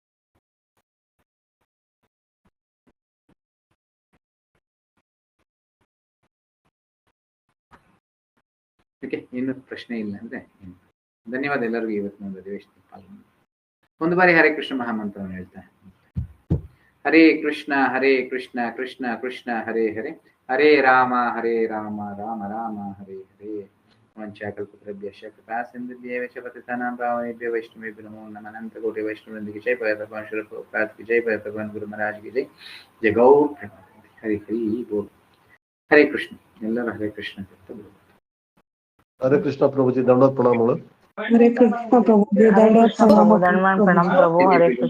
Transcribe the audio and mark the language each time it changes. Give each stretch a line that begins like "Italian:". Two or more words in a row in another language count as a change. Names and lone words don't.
Kannada: ಓಕೆ, ಏನು ಪ್ರಶ್ನೆ ಇಲ್ಲ ಅಂದ್ರೆ ಏನು. ಧನ್ಯವಾದ ಎಲ್ಲರಿಗೂ ಇವತ್ತಿನ ಒಂದು ಅಧಿವೇಶನ ಪಾಲ್ಗೊಂಡು. ಒಂದು ಬಾರಿ ಹರೇ ಕೃಷ್ಣ ಮಹಾಮಂತ್ರವನ್ನು ಹೇಳ್ತಾ.
Sanskrit: ಹರೇ ಕೃಷ್ಣ ಕೃಷ್ಣ ಕೃಷ್ಣ ಹರೇ ಹರೇ, ಹರೇ ರಾಮ ರಾಮ ರಾಮ ಹರೇ ಹರೇ. ವಂಚಾಕಲ್ಪತರುಭ್ಯಶ್ಚ ಕೃಪಾ ಸಿಂಧುಭ್ಯೇವ ಚ ಪತಿತಾನಾಂ ಪಾವನೇಭ್ಯೋ ವೈಷ್ಣವೇಭ್ಯೋ ನಮೋ ನಮಃ.
Kannada: ಅನಂತ ಕೋಟಿ ವೈಷ್ಣವೃಂದಿಗೆ ಜೈ ಭಗವಾನ್ ಶ್ರೀ ಪ್ರಭುಪಾದಕ್ಕೆ ಜೈ ಭಗವಾನ್ ಗುರು ಮಹಾರಾಜ್ಗೆ ಜೈ.
Bangla: জয় গৌর প্রেমানন্দ। হরি বোল। হরে কৃষ্ণ.
Kannada: ಎಲ್ಲರೂ ಹರೇ ಕೃಷ್ಣ ಅಂತ ಬೋಲ್. ಹರೇ ಕೃಷ್ಣ ಪ್ರಭುಜಿ, ದಂಡೋತ್ ಪ್ರಣಾಮಗಳು. ಹರೇ ಕೃಷ್ಣ ಪ್ರಭುಜಿ, ದಂಡೋತ್ ಪ್ರಣಾಮ ಪ್ರಭು. ಹರೇ ಕೃಷ್ಣ.